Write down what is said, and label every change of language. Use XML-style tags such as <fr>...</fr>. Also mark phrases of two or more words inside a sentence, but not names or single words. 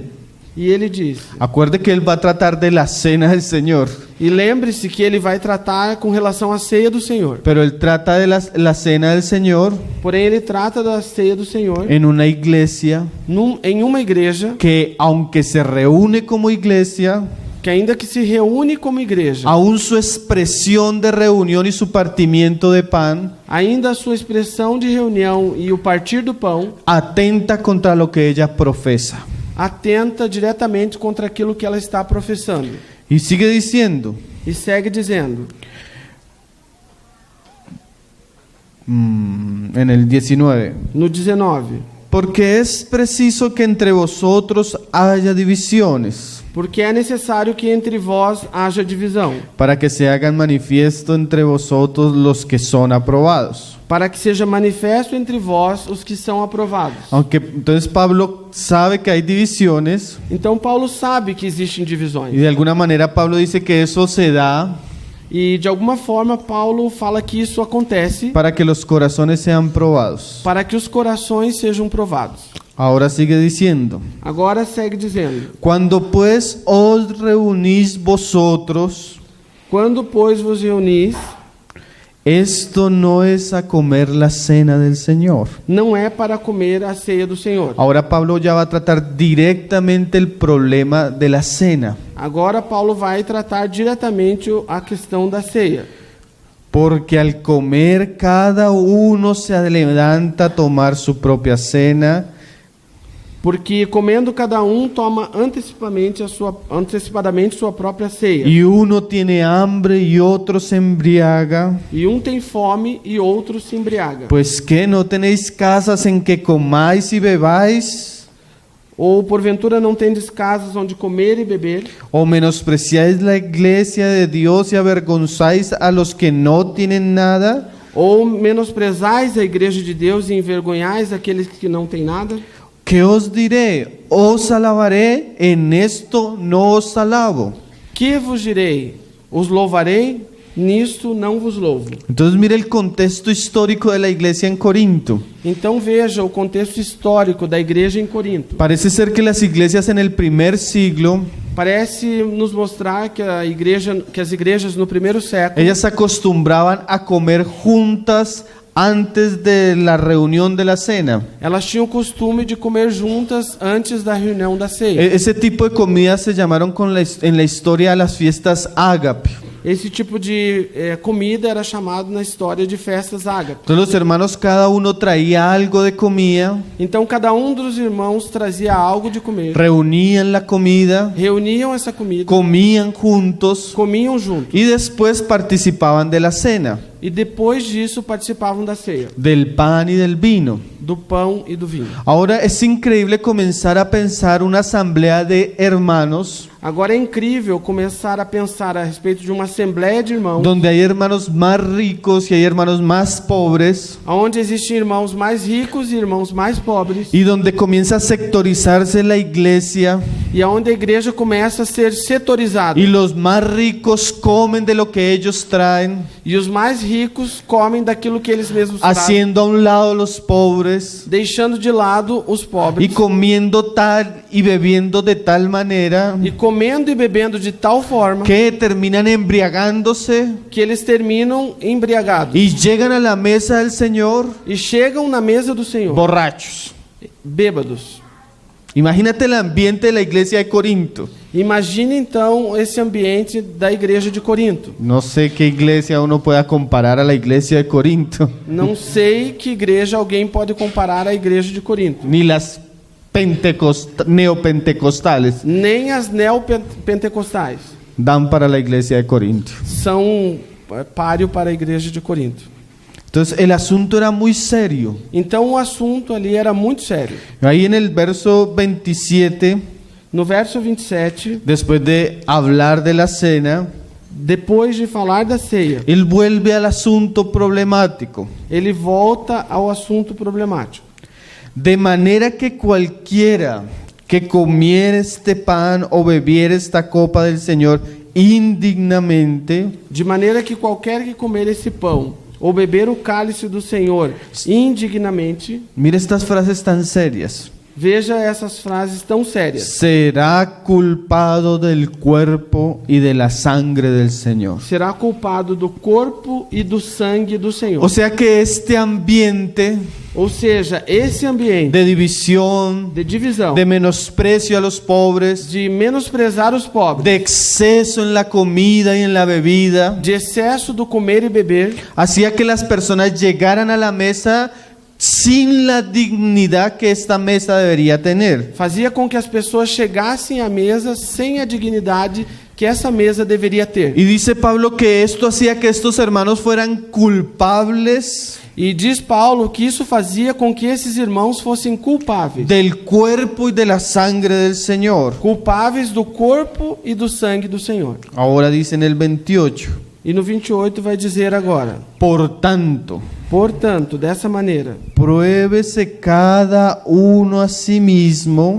<pt>E ele diz:</pt> <es>acuerde que él va a tratar de la cena del Señor,</es> <pt>e lembre-se que ele vai tratar com relação à ceia do Senhor.</pt> <es>pero él trata de la cena del Señor</es> <pt>Porém, ele trata da ceia do Senhor</pt> <es>en una iglesia</es> <pt>em uma igreja</pt> <es>que, aunque se reúne como iglesia,</es> <pt>que, ainda que se reúne como igreja,</pt> <es>aún su expresión de reunión y su partimiento de pan</es> <pt>ainda a sua expressão de reunião e o partir do pão</pt> <es>atenta contra lo que ella profesa.</es> <pt>atenta diretamente contra aquilo que ela está professando.</pt> <es>Y sigue diciendo,</es> <pt>E segue dizendo,</pt> <es>en el 19,</es> <pt>no 19:</pt> <es>porque es preciso que entre vosotros haya divisiones,</es> <pt>porque é necessário que entre vós haja divisão,</pt> <es>para que se hagan manifiesto entre vosotros los que son aprobados.</es> <pt>para que seja manifesto entre vós os que são aprovados.</pt> <es>Aunque entonces Pablo sabe que hay divisiones,</es> <pt>Então Paulo sabe que existem y divisões.</pt> <es>de alguna manera Pablo dice que eso se da</es> <pt>E de alguma forma Paulo fala que isso acontece</pt> <es>para que los corazones sean probados.</es> <pt>para que os corações sejam provados.</pt> <es>Ahora sigue diciendo,</es> <pt>Agora segue dizendo:</pt> <es>cuando pues os reunís vosotros,</es> <pt>quando, pois, vos reunis,</pt> <es>esto no es a comer la cena del Señor.</es> <pt>não é para comer a ceia do Senhor.</pt> <es>Ahora Pablo ya va a tratar directamente el problema de la cena,</es> <pt>Agora Paulo vai tratar diretamente a questão da ceia.</pt> <es>porque al comer cada uno se levanta a tomar su propia cena,</es> <pt>Porque comendo cada toma antecipadamente sua própria ceia.</pt> <es>y uno tiene hambre y otro se embriaga.</es> <pt>E tem fome e outro se embriaga.</pt> <es>Pues que no tenéis casas en que comáis y bebáis,</es> <pt>Ou porventura não tendes casas onde comer e beber?</pt> <es>o menospreciáis la iglesia de Dios y avergonzáis a los que no tienen nada.</es> <pt>Ou menosprezais a igreja de Deus e envergonhais aqueles que não têm nada?</pt> <es>¿Qué os diré? Os alabaré, en esto no os alabo.</es> <pt>Que vos direi? Os louvarei? Nisto não vos louvo.</pt> <es>Entonces mire el contexto histórico de la iglesia en Corinto.</es> <pt>Então veja o contexto histórico da igreja em Corinto.</pt> <es>Parece ser que las iglesias en el primer siglo,</es> <pt>Parece nos mostrar que as igrejas no primeiro século,</pt> <es>ellas se acostumbraban a comer juntas antes de la reunión de la cena.</es> <pt>elas tinham o costume de comer juntas antes da reunião da ceia.</pt> <es>Ese tipo de comidas se llamaron en la historia las fiestas ágape.</es> <pt>Esse tipo de comida era chamado na história de festas ágape.</pt> <es>Entonces los hermanos cada uno traía algo de comida,</es> <pt>Então cada dos irmãos trazia algo de comer,</pt> <es>reunían la comida,</es> <pt>reuniam essa comida,</pt> <es>comían juntos</es> <pt>comiam juntos</pt> <es>y después participaban de la cena,</es> <pt>e depois disso participavam da ceia,</pt> <es>del pan y del vino.</es> <pt>do pão e do vinho.</pt> <es>Ahora es increíble comenzar a pensar una asamblea de hermanos</es> <pt>Agora é incrível começar a pensar a respeito de uma assembleia de irmãos,</pt> <es>donde hay hermanos más ricos y hay hermanos más pobres,</es> <pt>onde existem irmãos mais ricos e irmãos mais pobres,</pt> <es>y donde comienza a sectorizarse la iglesia</es> <pt>e onde a igreja começa a ser setorizada.</pt> <es>y los más ricos comen de lo que ellos traen,</es> <pt>E os mais ricos comem daquilo que eles mesmos trazem,</pt> <es>haciendo a un lado los pobres</es> <pt>deixando de lado os y pobres,</pt> <es>comiendo tal y bebiendo de tal manera</es> <pt>e comendo e bebendo de tal forma</pt> <es>que terminan embriagándose</es> <pt>que eles terminam embriagados</pt> <es>y llegan a la mesa del Señor</es> <pt>e chegam na mesa do Senhor</pt> <es>borrachos.</es> <pt>bêbados.</pt> <es>Imagínate el ambiente de la iglesia de Corinto.</es> <pt>Imagine então esse ambiente da igreja de Corinto.</pt> <es>No sé qué iglesia uno pueda comparar a la iglesia de Corinto,</es> <pt>Não sei que igreja alguém pode comparar à igreja de Corinto.</pt> <es>ni las neopentecostales</es> <pt>Nem as neopentecostais</pt> <es>dan para la iglesia de Corinto.</es> <pt>são páreo para a igreja de Corinto.</pt> <es>Entonces el asunto era muy serio.</es> <pt>Então o assunto ali era muito sério.</pt> <es>Ahí en el verso 27,</es> <pt>No verso 27,</pt> <es>después de hablar de la cena,</es> <pt>depois de falar da ceia,</pt> <es>él vuelve al asunto problemático.</es> <pt>ele volta ao assunto problemático.</pt> <es>De manera que cualquiera que comiera este pan o bebiera esta copa del Señor indignamente,</es> <pt>De maneira que qualquer que comer esse pão ou beber o cálice do Senhor indignamente,</pt> <es>mire estas frases tan serias,</es> <pt>veja essas frases tão sérias,</pt> <es>será culpado del cuerpo y de la sangre del Señor.</es> <pt>será culpado do corpo e do sangue do Senhor.</pt> <es>O sea que este ambiente</es> <pt>Ou seja, esse ambiente</pt> <es>de división,</es> <pt>de divisão,</pt> <es>de menosprecio a los pobres,</es> <pt>de menosprezar os pobres,</pt> <es>de exceso en la comida y en la bebida,</es> <pt>de excesso do comer e beber,</pt> <es>hacía que las personas llegaran a la mesa sin la dignidad que esta mesa debería tener.</es> <pt>fazia com que as pessoas chegassem à mesa sem a dignidade que essa mesa deveria ter.</pt> <es>Y dice Pablo que esto hacía que estos hermanos fueran culpables</es> <pt>E diz Paulo que isso fazia com que esses irmãos fossem culpáveis.</pt> <es>del cuerpo y de la sangre del Señor.</es> <pt>Culpáveis do corpo e do sangue do Senhor.</pt> <es>Ahora dice en el 28,</es> <pt>E no 28 vai dizer agora:</pt> <es>por tanto,</es> <pt>portanto, dessa maneira,</pt> <es>pruébese cada uno a sí mismo</es>